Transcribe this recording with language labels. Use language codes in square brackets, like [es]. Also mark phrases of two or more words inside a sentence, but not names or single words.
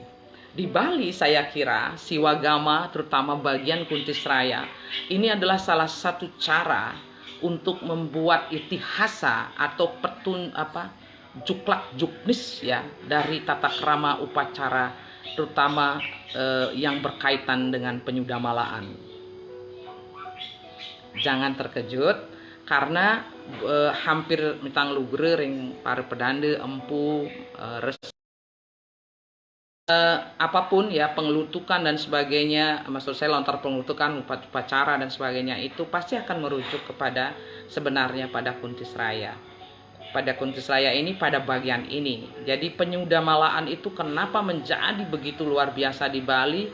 [id] Di Bali saya kira Siwagama terutama bagian Kuntisraya ini adalah salah satu cara untuk membuat itihasa atau juklak juknis ya dari tata krama upacara terutama yang berkaitan dengan penyudamalaan. Jangan terkejut karena hampir [ban] mitang lugre ring para pedande [id] empu apapun ya pengelutukan dan sebagainya, maksud saya lontar pengelutukan upacara dan sebagainya itu pasti akan merujuk kepada sebenarnya pada Kuntisraya. Pada Kuntisraya ini pada bagian ini. Jadi penyudamalaan itu kenapa menjadi begitu luar biasa di Bali?